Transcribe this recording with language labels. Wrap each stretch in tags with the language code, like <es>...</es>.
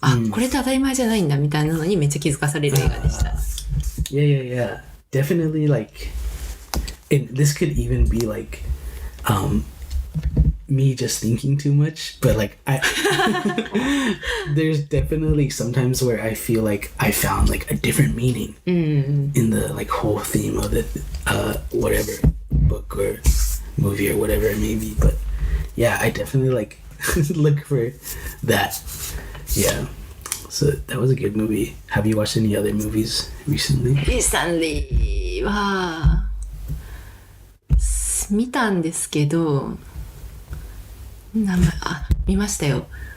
<ja>あ、これって当たり前じゃないんだみたいなのにめっちゃ気づかされる映画でした。</ja> <en>Yeah. Definitely like, and this could even be like me just thinking too much, but like there's definitely sometimes where I feel like I found like a different meaning in the like whole theme of the whatever book or movie or whatever it may be. But yeah, I definitely like look for that. Yeah, so that was a good movie. Have you watched any other movies recently?</en> <ja>Recently は見たんですけど、見ましたよ。</ja>